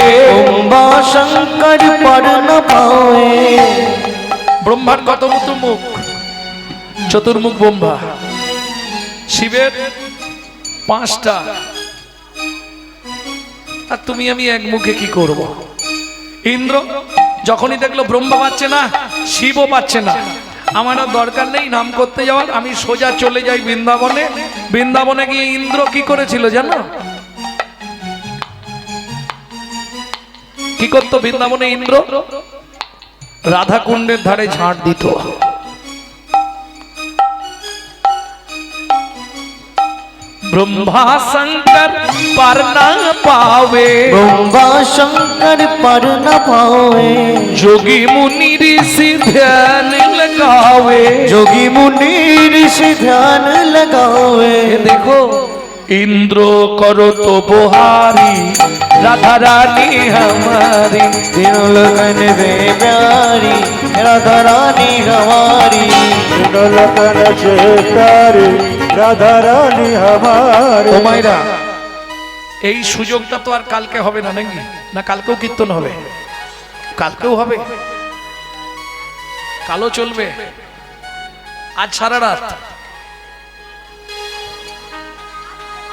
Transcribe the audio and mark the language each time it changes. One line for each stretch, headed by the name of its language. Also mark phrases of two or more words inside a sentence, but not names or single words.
Hindi: ब्रह्मा शंकर पर न पावे।
Bangla: ব্রহ্মার কত মতো মুখ? চতুর্মুখ ব্রহ্মা। শিবের 5টা, আর তুমি আমি এক মুখে কি করব? ইন্দ্র যখনই দেখলো ব্রহ্মা পাচ্ছে না, শিবও পাচ্ছে না, আমার আর দরকার নেই নাম করতে যাওয়ার, আমি সোজা চলে যাই বৃন্দাবনে। বৃন্দাবনে গিয়ে ইন্দ্র কি করেছিল জানো? কি করতো বৃন্দাবনে ইন্দ্র? রাধা কুণ্ডের ধারে ঝাঁট দিত।
Hindi: ब्रह्मा शंकर पर न पावे, ब्रह्मा शंकर पर न पावे। जोगी मुनि ऋषि ध्यान लगावे, जोगी मुनि ऋषि ध्यान लगावे। देखो इंद्र करो तो बुहारी राधा रानी हमारी, तीनों लोगन से प्यारी राधा रानी हमारी। तीनों लोगन से प्यारी राधा रानी हमारी।
Bangla: ও মাইরা, এই সুযোগটা তো আর কালকে হবে না নাকি? না কালকেও কীর্তন হবে? কালকেও হবে, কালও চলবে, আজ সারা রাত।